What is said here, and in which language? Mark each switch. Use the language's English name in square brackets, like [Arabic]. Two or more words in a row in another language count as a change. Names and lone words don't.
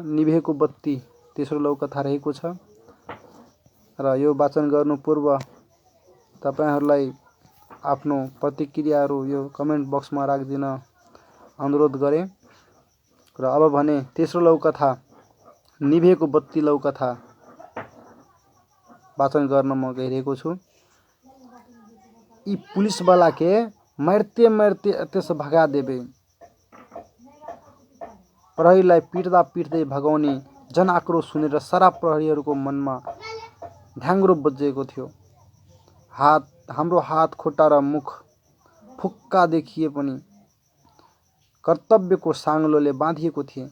[Nepali] निभेको बत्ती तेस्रो लौकथा रहेको छ र यो वाचन गर्नु पूर्व तपाईहरूलाई आफ्नो प्रतिक्रियाहरू यो कमेन्ट बक्समा राखिदिन अनुरोध गरेँ। र अब भने तेस्रो लौकथा निभेको बत्ती लौकथा वाचन गर्न म गइरहेको छु। [Maithili] यी पुलिसवाला के मार्ते मार्ते एते से भगा देवे। [Nepali] प्रहरीलाई पिट्दा पिट्दै भगाउने जनआक्रोश सुनेर सारा प्रहरीहरूको मनमा ढ्याङ्ग्रो बजेको थियो। हाम्रो हात खुट्टा र मुख फुक्का देखिए पनि कर्तव्यको साङ्लोले बाँधिएको थिए।